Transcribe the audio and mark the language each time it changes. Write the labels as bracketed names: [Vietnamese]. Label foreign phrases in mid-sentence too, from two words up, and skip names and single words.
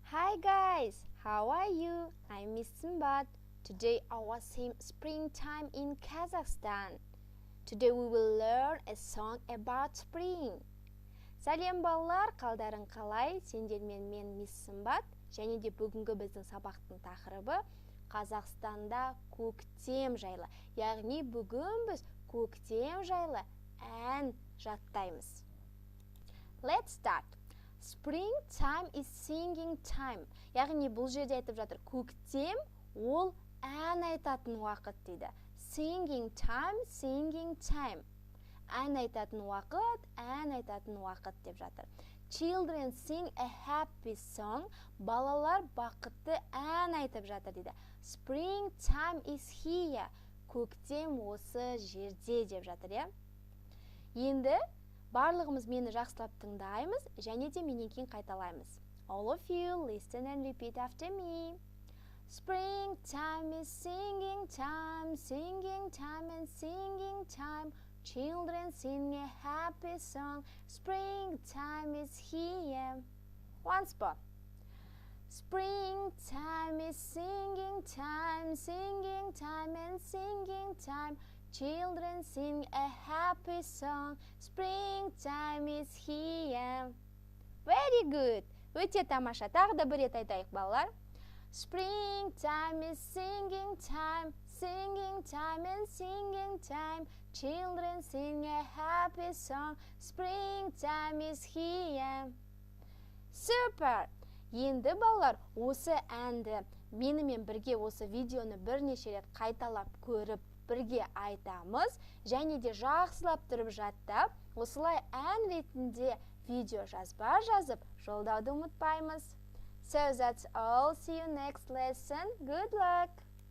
[English] Hi guys, how are you? I'm Miss Simbat. Today our theme springtime in Kazakhstan. Today we will learn a song about spring. [Kazakh] Сәлем балалар, қалдарың қалай? Сендермен мен Miss Simbat. Және де бүгінгі біздің сабақтың тақырыбы Қазақстанда көктем жайлы. Яғни бүгін біз көктем жайлы ән жаттаймыз. [English] Let's start. Springtime is singing time. [Kazakh] Яғни бұл жерде айтып жатыр, көктем ол ән айтатын уақыт дейді. [English] Singing time. [Kazakh] Ән айтатын уақыт деп жатыр. [English] Children sing a happy song. [Kazakh] Балалар бақытты ән айтып жатыр дейді. [English] Springtime is here. [Kazakh] Көктем осы жерде деп жатыр, иә? Енді барлығымыз мені жақсылап тыңдаймыз, және де менен кейін қайталаймыз. [English] All of you listen and repeat after me. Springtime is singing time, and singing time. Children sing a happy song. Springtime is here. Once more. Springtime is singing time, and singing time. Children sing a happy song. Springtime is here. Very good. [Kazakh] Өте тамаша. Тағы да бір рет айтайық, балалар. [English] Springtime is singing time, and singing time. Children sing a happy song. Springtime is here. Super. [Kazakh] Енді балалар, осы әнді менімен бірге осы видеоны бірнеше рет қайталап көріп, бірге айтамыз, және де жақсылап тұрып жаттап, осылай ән ретінде видео жазба жазып, жолдауды ұмытпаймыз. [English] So that's all. See you next lesson. Good luck!